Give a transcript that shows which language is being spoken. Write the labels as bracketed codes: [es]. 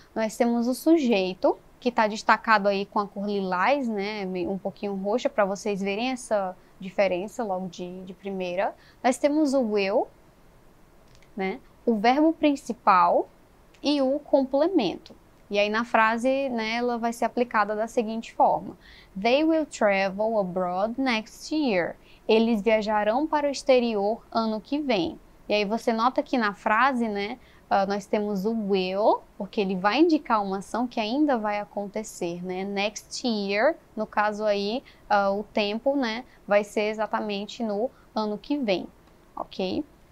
[pt] Nós temos o sujeito, que está destacado aí com a cor lilás, né, um pouquinho roxa, para vocês verem essa diferença logo de primeira. Nós temos o will, né, o verbo principal e o complemento. E aí na frase, né, ela vai ser aplicada da seguinte forma. [en] They will travel abroad next year. [pt] Eles viajarão para o exterior ano que vem. E aí você nota que na frase, né, nós temos o will, porque ele vai indicar uma ação que ainda vai acontecer, né? [en] Next year, [pt] no caso aí, o tempo, né, vai ser exatamente no ano que vem, ok?